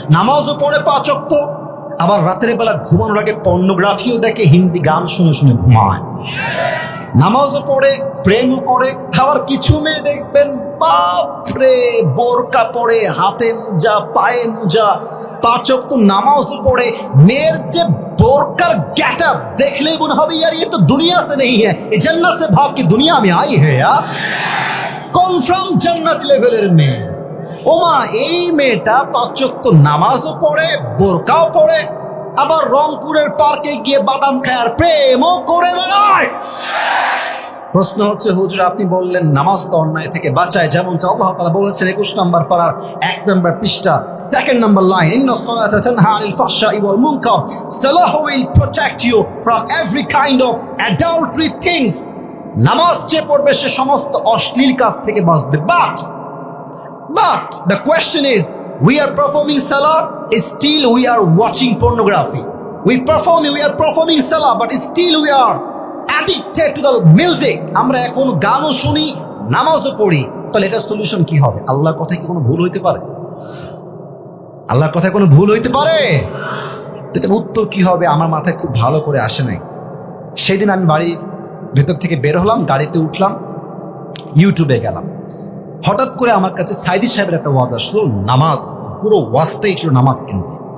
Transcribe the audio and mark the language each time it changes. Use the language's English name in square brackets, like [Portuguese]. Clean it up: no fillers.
[Bangla] নামাজও পড়ে 5 ওয়াক্ত, আবার রাতের বেলা ঘুমানোর আগে পর্নোগ্রাফিও দেখে, হিন্দি গান শুনে শুনে ঘুমায়। নামাজও পড়ে, প্রেমও করে। আবার কিছু মেয়ে দেখবেন বাপরে বোরকা পরে, হাতে মোজা, পায়ে মোজা, 5 ওয়াক্ত নামাজও পড়ে। মেয়ের যে বোরকার গেটআপ দেখলেই মনে হবে [Hindi] यार ये तो दुनिया से नहीं है, ये जन्नत से भाग के दुनिया में आई है यार। [Bangla] কনফার্ম জান্নাতি লেভেলের মেয়ে। ওমা, এই মেয়েটা 5 ওয়াক্ত নামাজও পড়ে, বোরকাও পড়ে, আবার রংপুরের পার্কে গিয়ে বাদাম খায় আর প্রেমও করে বেড়ায়। প্রশ্ন হচ্ছে হুজুর আপনি বললেন নামাজ তো অন্যায় থেকে বাঁচায়, যেমনটা আল্লাহ তাআলা বলেছেন 21 নম্বর পারার 1 নম্বর পৃষ্ঠা 2nd নম্বর লাইন, [Arabic] ইন্নাস সালাতা তানহা আনিল ফাহশাই ওয়াল মুনকার, [English] সালাহ will protect you from every kind of adultery things. [Bangla] নামাজ যে পড়বে সে সমস্ত অশ্লীল কাজ থেকে বাঁচবে। [English] But the question is, we are performing salah, still we are watching pornography. We are performing salah, but still we are addicted to the music. [Bangla] আমরা এখন গানও শুনি, নামাজও পড়ি, তাহলে এটা সলিউশন কি হবে? আল্লাহর কথায় কি কোনো ভুল হইতে পারে? আল্লাহর কথায় কোনো ভুল হইতে পারে? এটা উত্তর কি হবে আমার মাথায় খুব ভালো করে আসে নাই। সেদিন আমি বাড়ির ভেতর থেকে বের হলাম, গাড়িতে উঠলাম, ইউটিউবে গেলাম, হঠাৎ করে আমার কাছে সাইদি সাহেবের একটা ওয়াজ আসলো, নামাজ, পুরো ওয়াজটাই ছিল নামাজ কিনতে।